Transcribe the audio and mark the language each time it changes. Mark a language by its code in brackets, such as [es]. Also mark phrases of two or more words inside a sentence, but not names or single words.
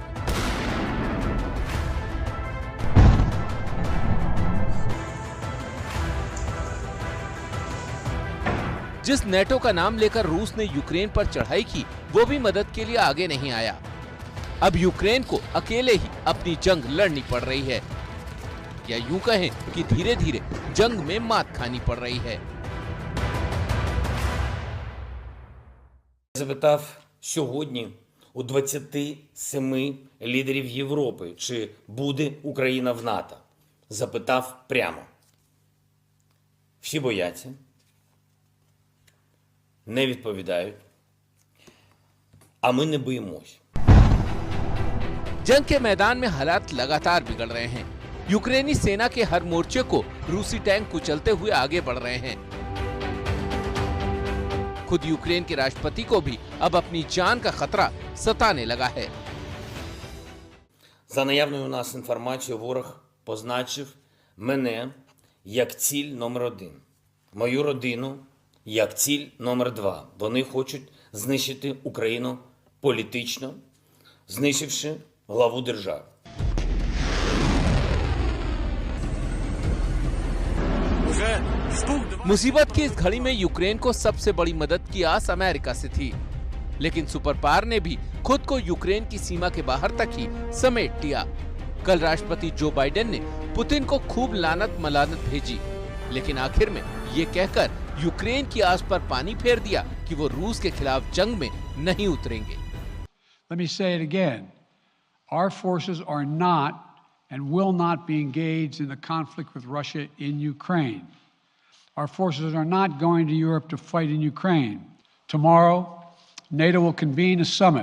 [hi] जिस नेटो का नाम लेकर रूस ने यूक्रेन पर चढ़ाई की, वो भी मदद के लिए आगे नहीं आया। अब यूक्रेन को अकेले ही अपनी जंग लड़नी पड़ रही है, या यूं कहें कि धीरे धीरे जंग में मात खानी पड़ रही है। [uk] Запитав сьогодні у 27 лідерів Європи, чи буде Україна в НАТО. Запитав прямо. Всі бояться, не відповідають, а ми не боїмось. [hi] जंग के मैदान में हालात लगातार बिगड़ रहे हैं। यूक्रेनी सेना के हर मोर्चे को रूसी टैंक कुचलते हुए आगे बढ़ रहे हैं। खुद यूक्रेन के राष्ट्रपति को भी अब अपनी जान का खतरा सताने लगा है। За наявною у нас інформацією, ворог позначив мене як ціль номер 1. Мою родину як ціль номер 2. Вони хочуть знищити Україну політично, знищивши главу держави. मुसीबत की इस घड़ी में यूक्रेन को सबसे बड़ी मदद की आस अमेरिका से थी, लेकिन सुपर पावर ने भी खुद को यूक्रेन की सीमा के बाहर तक ही समेट लिया। कल राष्ट्रपति जो बाइडेन ने पुतिन को खूब लानत मलानत भेजी, लेकिन आखिर में ये कहकर यूक्रेन की आस पर पानी फेर दिया कि वो रूस के खिलाफ जंग में नहीं उतरेंगे। [en] Let me say it again. Our forces are not and will not be engaged in the conflict with Russia in Ukraine. Our forces are not going to Europe to fight in Ukraine. Tomorrow, NATO will convene a summit.